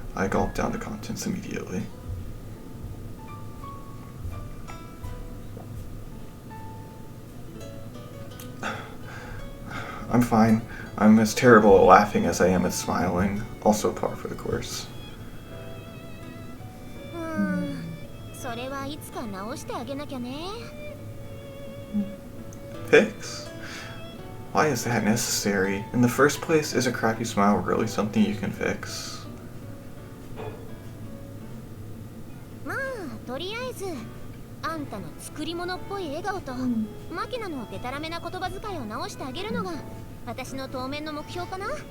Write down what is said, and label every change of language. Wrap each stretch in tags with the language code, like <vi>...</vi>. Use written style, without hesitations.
<en>I gulp down the contents immediately. I'm fine. I'm as terrible at laughing as I am at smiling. Also par for the course.</en> <ja>それはいつか直してあげなきゃね。</ja> <en>Fix? Why is that necessary? In the first place, is a crappy smile really something you can fix?</en> <ja>まあとりあえずあんたの作り物っぽい笑顔と、マキナのデタラメな言葉遣いを直してあげるのが私の当面の目標かな。</ja>